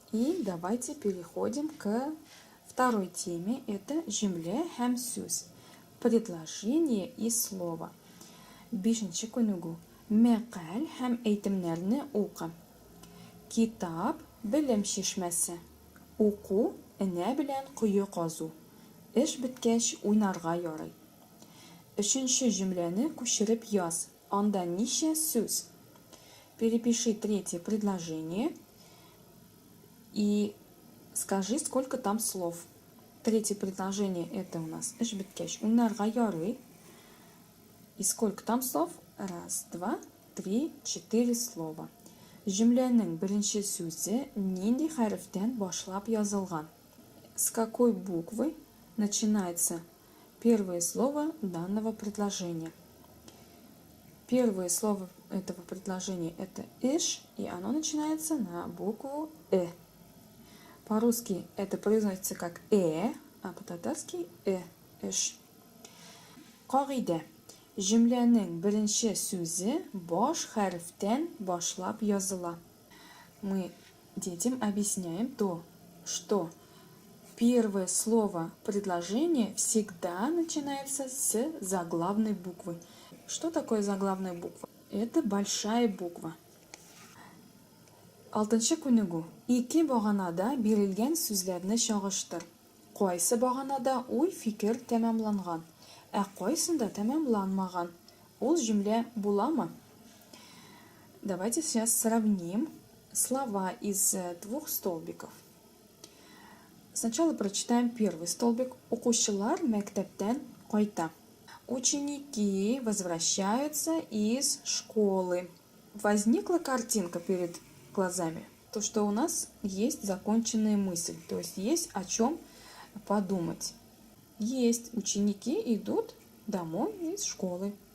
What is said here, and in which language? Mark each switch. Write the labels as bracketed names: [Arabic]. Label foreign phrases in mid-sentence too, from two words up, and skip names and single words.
[Russian] И давайте переходим к второй теме. [Tatar] Это «Жюмле һәм сүз». [Russian] Предложение и слово. [Tatar] Бишенче күнегү. Мәкаль һәм әйтемнәрне укы. Китап белем шишмәсе. Уку энә белән кое казу. Эш беткәч уйнарга ярый. Өченче җөмләне күчереп яз. Анда ничә сүз? [Russian] Перепиши третье предложение и скажи, сколько там слов. Третье предложение это у нас [Tatar] эш беткәч уйнарга ярый. [Russian] И сколько там слов? Раз, два, три, четыре слова. [Tatar] Җөмләнең беренче сүзе нинди хәрефтән башлап язылган? [Russian] С какой буквы начинается первое слово данного предложения? Первое слово этого предложения это «иш», и оно начинается на букву «э». По-русски это произносится как а по-татарски «эш». Кагыйдә. [Tatar] Җөмләнең беренче сүзе баш хәрефтән башлап языла. [Russian] Мы детям объясняем то, что первое слово предложения всегда начинается с заглавной буквы. Что такое заглавная буква? Это большая буква. [Tatar] Алтынчы күнегү. Ике баганада бирелгән сүзләрне чагыштыр. Кайсы баганада уй-фикер тәмамланган, ә кайсында тәмамланмаган? Ул җөмлә буламы? [Russian] Давайте сейчас сравним слова из двух столбиков. Сначала прочитаем первый столбик. [Tatar] Укучылар мәктәптән кайта. [Russian] Ученики возвращаются из школы. Возникла картинка перед глазами. То, что у нас есть законченная мысль. То есть есть о чем подумать. Есть. Ученики идут домой из школы.